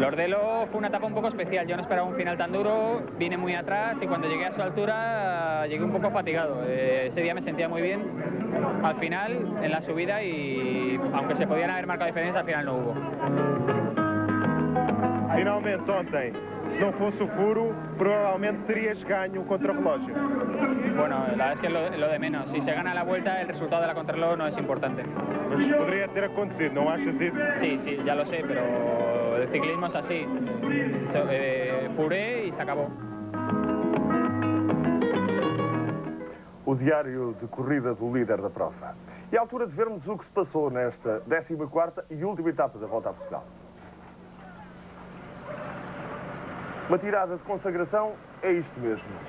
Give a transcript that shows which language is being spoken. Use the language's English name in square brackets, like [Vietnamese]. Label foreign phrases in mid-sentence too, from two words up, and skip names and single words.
[Spanish] Lordelo fue una etapa un poco especial, yo no esperaba un final tan duro, vine muy atrás y cuando llegué a su altura llegué un poco fatigado. Ese día me sentía muy bien al final, en la subida, y aunque se podían haber marcado diferencias, al final no hubo. [Portuguese] Finalmente ontem, se não fosse o furo, provavelmente terias ganho o contrarrelógio. [Spanish] Bueno, la verdad es que es lo de menos. Si se gana la vuelta, el resultado de la contrarreloj no es importante. [Portuguese] Mas poderia ter acontecido, não achas isso? [Spanish] Sí, sí, ya lo sé, pero el ciclismo es así. Furé y se acabó. [Portuguese] O diário de corrida do líder da prova. E à altura de vermos o que se passou nesta 14ª e última etapa da Volta a Portugal. Uma tirada de consagração é isto mesmo.